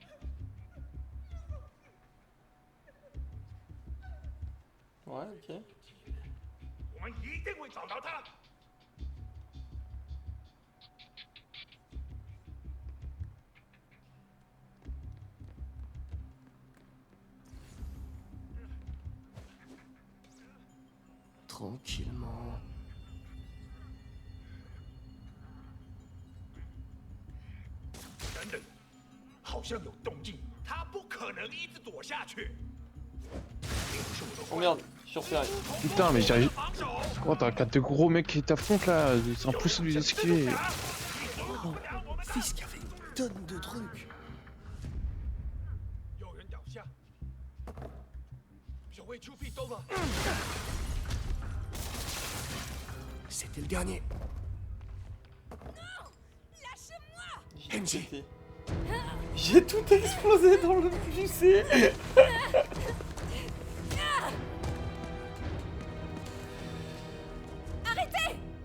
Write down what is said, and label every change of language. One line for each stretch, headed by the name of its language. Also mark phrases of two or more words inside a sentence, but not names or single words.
French: Ouais, ok.
Chinese: 我们一定会找到他。
French: Tranquillement.
Chinese: 等等，好像有动静，他不可能一直躲下去。
French: Oh merde, je suis repéré. Putain, mais j'arrive. Oh, t'as 4 gros mecs qui t'affrontent là, c'est impossible de les esquiver. Oh, Fisk avait une tonne de trucs.
Chinese: 有人倒下，守卫出壁兜了。
French: C'était le dernier. MJ. J'ai tout explosé dans le lycée. Arrêtez!